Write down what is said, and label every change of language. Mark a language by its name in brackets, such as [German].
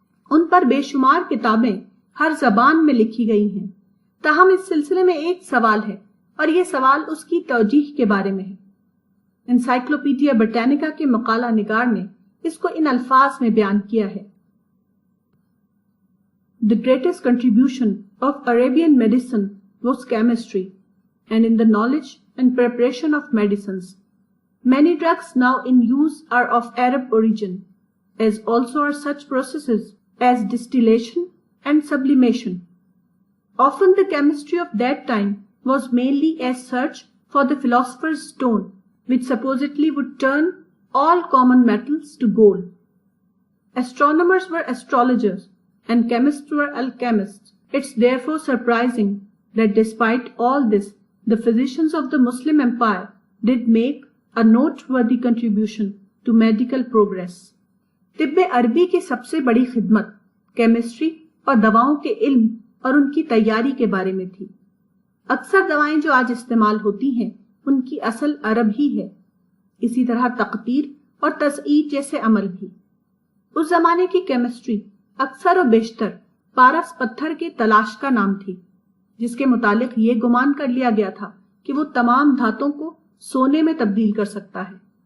[Urdu] ان پر بے شمار کتابیں ہر زبان میں لکھی گئی ہیں۔ تاہم اس سلسلے میں ایک سوال ہے اور یہ سوال اس کی توجیہ کے بارے میں ہے۔ انسائکلوپیڈیا برٹینیکا کے مقالہ نگار نے اس کو ان الفاظ میں بیان کیا ہے۔ [English] The greatest contribution of Arabian medicine was chemistry, and in the knowledge and preparation of medicines. Many drugs now in use are of Arab origin, as also are such processes as distillation and sublimation. Often the chemistry of that time was mainly a search for the philosopher's stone, which supposedly would turn all common metals to gold. Astronomers were astrologers and chemists were alchemists. It's therefore surprising that despite all this, the physicians of the Muslim Empire did make a noteworthy contribution to medical progress. [Urdu] طب عربی کی سب سے بڑی خدمت chemistry اور دواؤں کے علم اور ان کی تیاری کے بارے میں تھی. اکثر دوائیں جو آج استعمال ہوتی ہیں ان کی اصل عرب ہی ہے. اسی طرح تقطیر اور تزئیر جیسے عمل بھی. اس زمانے کی کیمسٹری اکثر و بیشتر پارس پتھر کے تلاش کا نام تھی، جس کے متعلق یہ گمان کر لیا گیا تھا کہ وہ تمام دھاتوں کو سونے میں تبدیل کر سکتا ہے.